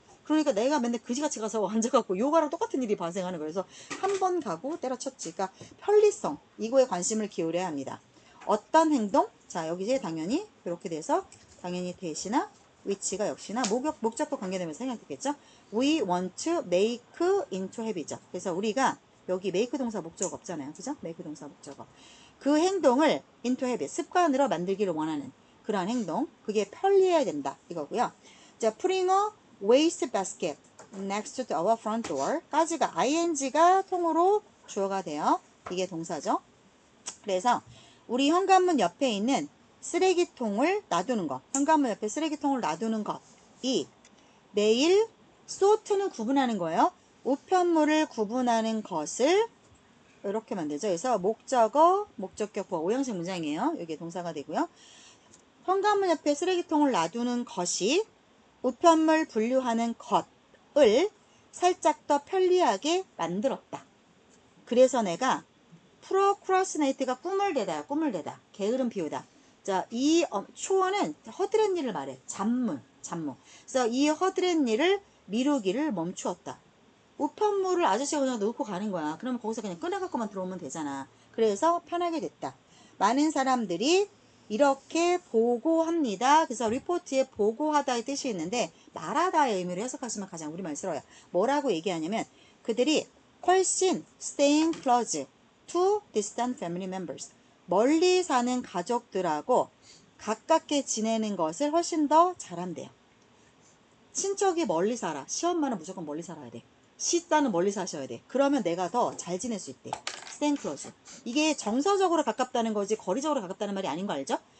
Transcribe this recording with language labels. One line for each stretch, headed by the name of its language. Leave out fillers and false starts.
Korean: 그러니까 내가 맨날 그지같이 가서 앉아갖고 요가랑 똑같은 일이 발생하는 거예요. 그래서 한 번 가고 때려쳤지. 그러니까 편리성, 이거에 관심을 기울여야 합니다. 어떤 행동? 자, 여기서 당연히 이렇게 돼서 당연히 대시나 위치가 역시나 목적과 관계되면서 생략됐겠죠.
English: We want to make into habit죠.
Korean: 그래서 우리가 여기 make 동사 목적 없잖아요. 그죠? make 동사 목적어. 그 행동을 into habit, 습관으로 만들기를 원하는 그러한 행동. 그게 편리해야 된다. 이거고요.
English: 자, putting a waste basket next to our front door.
Korean: 까지가 ing가 통으로 주어가 돼요. 이게 동사죠. 그래서 우리 현관문 옆에 있는 쓰레기통을 놔두는 것. 현관문 옆에 쓰레기통을 놔두는 것이 매일 sort는 구분하는 거예요. 우편물을 구분하는 것을 이렇게 만들죠. 그래서 목적어, 목적격, 보어, 5형식 문장이에요. 여기에 동사가 되고요. 현관문 옆에 쓰레기통을 놔두는 것이 우편물 분류하는 것을 살짝 더 편리하게 만들었다. 그래서 내가 procrastinate가 꿈을 대다, 꿈을 대다, 게으름 피우다. 자, 이 초어는 허드렛 일을 말해. 잡문. 그래서 이 허드렛 일을 미루기를 멈추었다. 우편물을 아저씨가 그냥 놓고 가는 거야. 그러면 거기서 그냥 꺼내갖고만 들어오면 되잖아. 그래서 편하게 됐다. 많은 사람들이 이렇게 보고합니다. 그래서 리포트에 보고하다의 뜻이 있는데 말하다의 의미로 해석하시면 가장 우리말스러워요. 뭐라고 얘기하냐면 그들이 훨씬
English: staying close to distant family members.
Korean: 멀리 사는 가족들하고 가깝게 지내는 것을 훨씬 더 잘한대요. 친척이 멀리 살아. 시엄마는 무조건 멀리 살아야 돼. 시딸은 멀리 사셔야 돼. 그러면 내가 더 잘 지낼 수 있대.
English: staying close.
Korean: 이게 정서적으로 가깝다는 거지 거리적으로 가깝다는 말이 아닌 거 알죠?